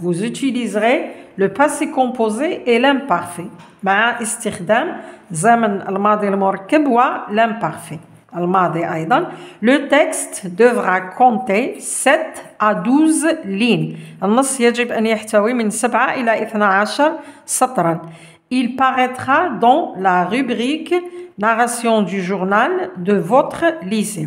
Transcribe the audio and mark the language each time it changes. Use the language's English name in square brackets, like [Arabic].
[French] vous utiliserez le passé composé et l'imparfait [Arabic] مع استخدام زمن الماضي المركب و l'imparfait الماضي أيضا. [French] le texte devra compter 7 à 12 lignes. [Arabic] النص يجب أن يحتوي من 7 إلى 12 سطرا. [French] il paraîtra dans la rubrique narration du journal de votre lycée.